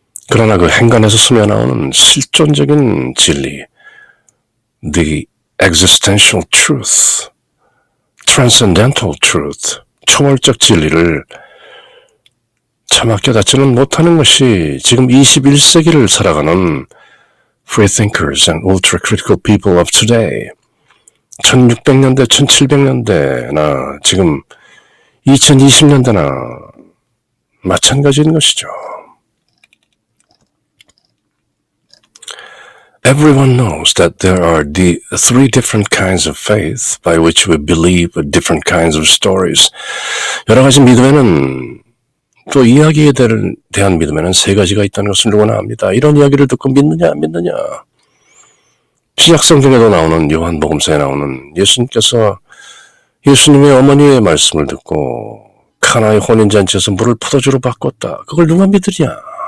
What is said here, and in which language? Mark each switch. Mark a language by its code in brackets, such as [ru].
[ko] 그러나 그 행간에서 스며나오는 실존적인 진리, [en] the existential truth, transcendental truth, [ko] 초월적 진리를 차마 깨닫지는 못하는 것이 지금 21세기를 살아가는 [en] freethinkers and ultra-critical people of today, [ko] 1600년대, 1700년대나 지금 2020년대나 마찬가지인 것이죠. [en] Everyone knows that there are the three different kinds of faith by which we believe different kinds of stories. [ko] 여러 가지 믿음에는 또 이야기에 대한 믿음에는 세 가지가 있다는 것을 누구나 압니다. 이런 이야기를 듣고 믿느냐 안 믿느냐. 신약성경에도 나오는 요한복음서에 나오는 예수님께서 예수님의 어머니의 말씀을 듣고 카나의 혼인잔치에서 물을 포도주로 바꿨다. 그걸 누가 믿으랴.